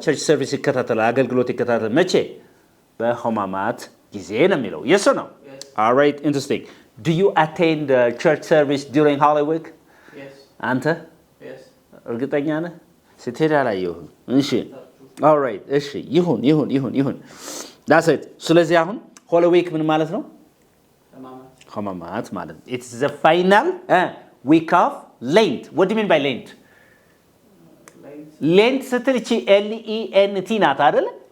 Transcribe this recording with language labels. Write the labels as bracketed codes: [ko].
[am] church service ይከታተላል፣ አገልግሎት ይከታተላል። መቼ? በህማማት ጊዜ ነው የሚለው። [en] Yes or no? Yes. All right, interesting. Do you attend church service during holy week? Yes. [am] አንተ? [en] Yes. [am] እርግጠኛ ነህ? ስትሄድ አላየሁም። እሺ [en] all right [am] እሺ ይሁን [en] that's it። [am] ስለዚህ አሁን holy week ምን ማለት ነው? ህማማት ማለት ነው። [en] it's the final week of Lent. What do you mean by Lent? [am] Lent ስትል እቺ Lent ናት አይደል?